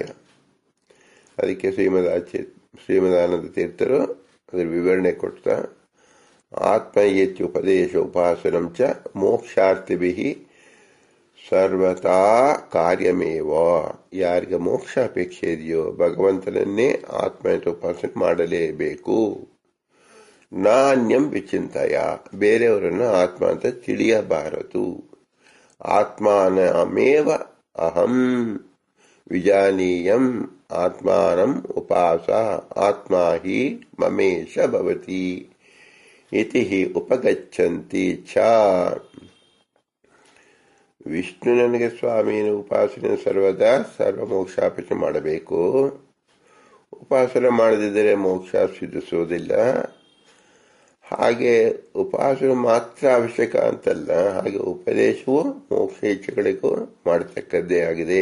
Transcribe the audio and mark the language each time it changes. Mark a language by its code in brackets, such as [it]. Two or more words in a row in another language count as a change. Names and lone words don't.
[kn] ಅದಕ್ಕೆ ಶ್ರೀಮದಾನಂದ ತೀರ್ಥರು ಅದರ ವಿವರಣೆ ಕೊಡ್ತಾ, [sa] ಆತ್ಮಯೇತ್ಯುಪದೇಶ ಉಪಾಸನಂ ಚ ಮೋಕ್ಷಾರ್ಥಿಭಿ ಸರ್ವತಾ ಕಾರ್ಯಮೇವ. [kn] ಯಾರಿಗೆ ಮೋಕ್ಷ ಅಪೇಕ್ಷೆ ಇದೆಯೋ ಭಗವಂತನನ್ನೇ ಆತ್ಮ ಅಂತ ಉಪಾಸನೆ ಮಾಡಲೇಬೇಕು. [sa] ನಾನ್ಯಂ ವಿಚಿಂತಯ, [kn] ಬೇರೆಯವರನ್ನು ಆತ್ಮ ಅಂತ ತಿಳಿಯಬಾರದು. [sa] ಆತ್ಮಾನಮೇವ ಅಹಂ ವಿಜಾನೀಯಂ ಆತ್ಮಾನಂ ಉಪಾಸ ಆತ್ಮಾ ಹಿ ಮಮೇಶ ಭವತಿ ಇತಿ ಹಿ ಉಪಗಚ್ಚಂತಿ ಚ. [kn] ವಿಷ್ಣು ನನಗೆ ಸ್ವಾಮಿಯನ್ನು ಉಪಾಸನೆ ಸರ್ವದಾ ಸರ್ವಮೋಕ್ಷಾಪೇಕ್ಷೆ ಮಾಡಬೇಕು. ಉಪಾಸನೆ ಮಾಡದಿದ್ದರೆ ಮೋಕ್ಷ ಸಿದ್ಧಿಸುವುದಿಲ್ಲ. ಹಾಗೆ ಉಪಾಸನೆ ಮಾತ್ರ ಅವಶ್ಯಕ ಅಂತಲ್ಲ, ಹಾಗೆ ಉಪದೇಶವು ಮೋಕ್ಷ ಇಚ್ಛೆಗಳಿಗೂ ಮಾಡತಕ್ಕದ್ದೇ ಆಗಿದೆ.